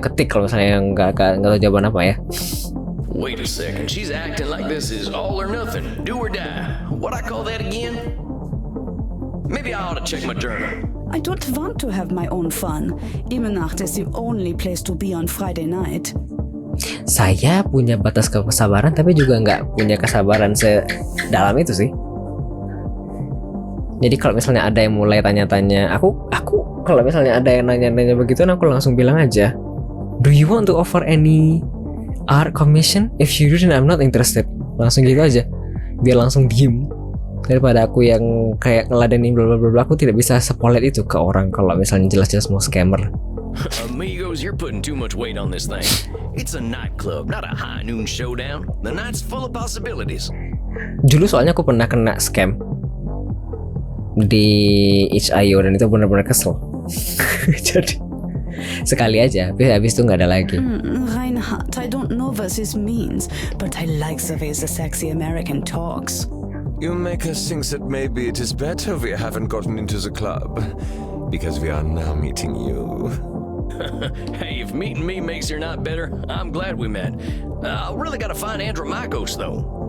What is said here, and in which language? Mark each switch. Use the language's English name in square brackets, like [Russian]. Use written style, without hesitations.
[Indonesian] Ketik kalau misalnya nggak tahu jawaban apa ya. [English] Wait a second, she's acting like this is all or nothing, do or die. What I call that again? Maybe I ought to check my journal. I don't want to have my own fun. Imenacht is the only place to be on Friday night. [Indonesian] Saya punya batas kesabaran, tapi juga nggak punya kesabaran sedalam itu sih. Jadi kalau misalnya ada yang mulai tanya-tanya, aku kalau misalnya ada yang nanya-nanya begitu, aku langsung bilang aja, [English] do you want to offer any art commission? If you do, then I'm not interested. [Indonesian] Langsung gitu aja, biar langsung diem. Daripada aku yang kayak ngeladenin bla bla bla, aku tidak bisa sepolet itu ke orang kalau misalnya jelas-jelas mau scammer. [English] Amigos, you're putting too much weight on this thing. It's a nightclub, not a high noon showdown. The night's full of possibilities. [Indonesian] Dulu soalnya aku pernah kena scam di itch.io dan itu benar-benar kesel. Jadi sekali aja, habis itu nggak ada lagi. [English] Reinhard, I don't know what this means, but I like the way the sexy American talks. You make us think that maybe it is better we haven't gotten into the club, because we are now meeting you. Hey, if meeting me makes your night better, I'm glad we met. I really gotta find Enermax though.